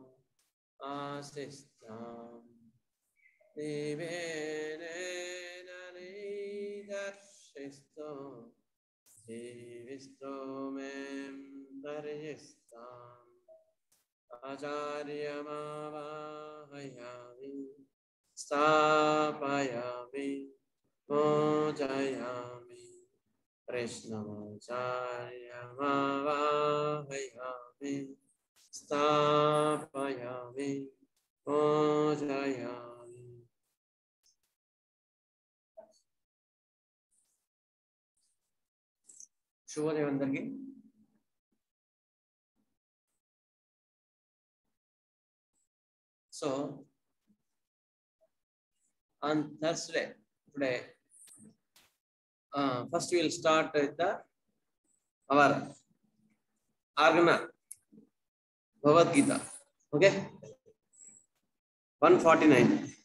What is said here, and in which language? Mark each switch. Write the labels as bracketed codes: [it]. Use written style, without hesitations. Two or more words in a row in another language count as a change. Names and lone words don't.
[te] ఆశిస్తాం నీవే నేనని దర్శిస్తూ జీవిస్తూ మేం దర్శిస్తాం [sa] ఆచార్యమావాహయామి స్థాపయామి పూజయామి कृष्णमाचार्यमावाहयामि स्थापयामि पूजयामि [te] శుభోదయం అందరికీ [en] సో on Thursday today first we will start with our Argana Bhagavad Gita. Okay, 149.